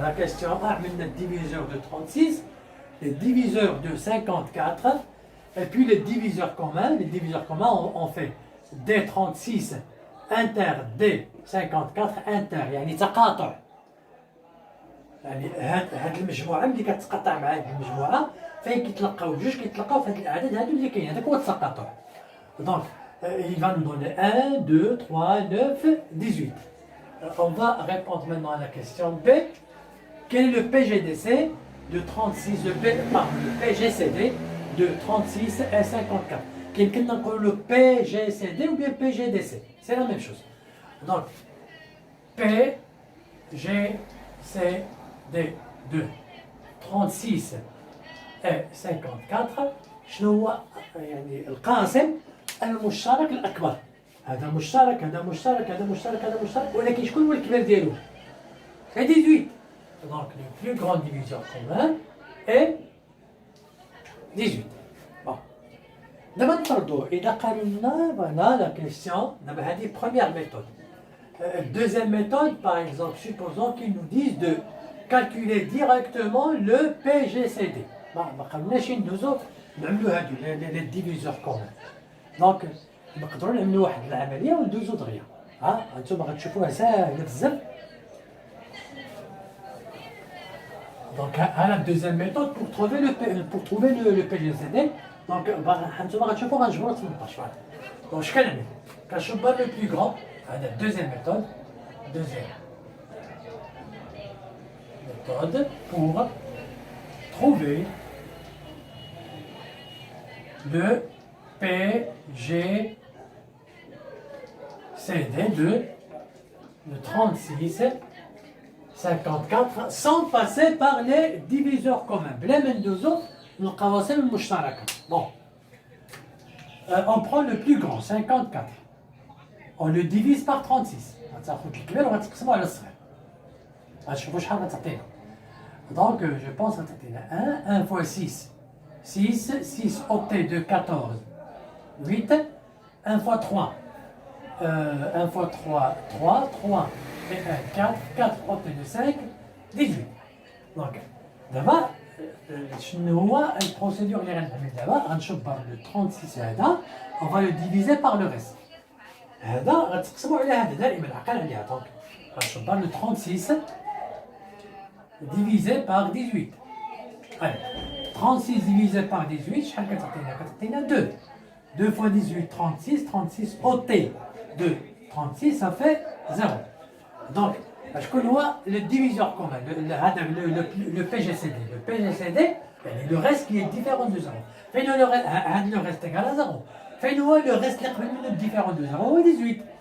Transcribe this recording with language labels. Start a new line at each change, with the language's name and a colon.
French: La question A, le diviseur de 36, les diviseurs de 54, et puis les diviseurs communs. Les diviseurs communs, on fait D36 inter D54 inter.
Arabic: يعني تقاطع. يعني هاد المجموعه ملي كتقاطع مع هاد المجموعه فين كيتلقاو جوج كيتلقاو في هاد الاعداد هادو اللي كاين. هذاك هو التقاطع. دونك
French: il va nous donner 1, 2, 3, 9, 18. On va répondre maintenant à la question B. Quel est le PGDC de 36, le PGCD de 36 et 54? Quelqu'un n'a pas le PGCD ou bien PGDC? C'est la même chose. Donc, PGCD de 36 et 54
Arabic: شنو هو يعني القاسم المشترك الأكبر. هذا مشترك هذا مشترك هذا مشترك هذا مشترك ولكن شكون هو الكبير ديالو؟
French: c'est 18. Donc le plus grand diviseur commun est 18. Bon.
Arabic: دابا نفرضوا إذا قالوا لنا فوالا لا كيستيون دابا هذه
French: première méthode. Deuxième méthode, par exemple, supposons qu'ils nous disent de calculer directement le PGCD.
Arabic: ما قالناش ندوزو نعملوا هادو لي ديفيزور كومون. دونك نقدروا نعملوا واحد العمليه وندوزو دغيا. ها انتم غتشوفوها ساهله بزاف.
French: Donc à la deuxième méthode pour trouver le PGCD. Donc
Arabic: انتم غتشوفوا غنجبروا 18 فوالا. دونك اش كنعمل؟ كنشوف لو بلو غران. هذا
French: deuxième méthode pour trouver le PGCD de 36 54 sans passer par les diviseurs communs.
Arabic: بلا ما ندوزو للقواسم المشتركة.
French: Bon. On prend le plus grand 54. On le divise par 36.
Arabic: غتاخد الكبير وغتقسمو على الصغير. غتشوفوا شحال غتعطينا.
French: Donc je pense
Arabic: غتعطينا
French: 1 fois 6. 6 octets de 14. 8. 1 fois 3. 1 fois 3, 3 et 1, 4. 4 octets de 5, 18. Donc
Arabic: دابا شنو هو البروسيدور اللي غنعمل دابا؟ غنشوف
French: le 36 هذا on va le diviser par le reste.
Arabic: هذا غتقسموا على هذا دائما عقل عليها. دونك غنشوف
French: le 36 divisé par 18. Allez, 36 divisé par 18
Arabic: شحال كتعطينا؟ كتعطينا 2.
French: 2 fois 18 36 36 ôté de 36 ça fait 0. Donc
Arabic: شكون هو
French: le diviseur commun
Arabic: هذا
French: le PGCD. Le PGCD le reste qui est différent de 0.
Arabic: فين هو
French: le reste égal à 0.
Arabic: فين هو
French: le reste
Arabic: اللي قبل منه
French: différent de 0
Arabic: هو 18.